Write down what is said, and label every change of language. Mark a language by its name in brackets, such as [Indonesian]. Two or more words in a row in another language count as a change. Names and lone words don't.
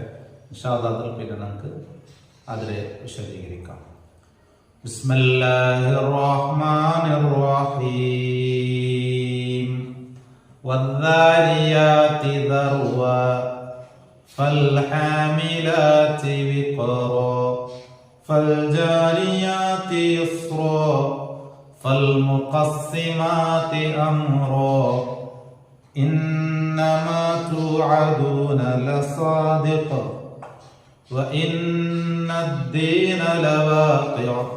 [Arabic] إن شاء الله [Malayalam] അതിൽ പിന്നെ നമുക്ക് അതിലെ വിശദീകരിക്കാം. [Arabic] بسم الله الرحمن الرحيم والذاريات ذروا فالحاملات وقرا فالجاريات يسرا فالمقسمات أمرا إنما توعدون لصادق وإن الدين لواقع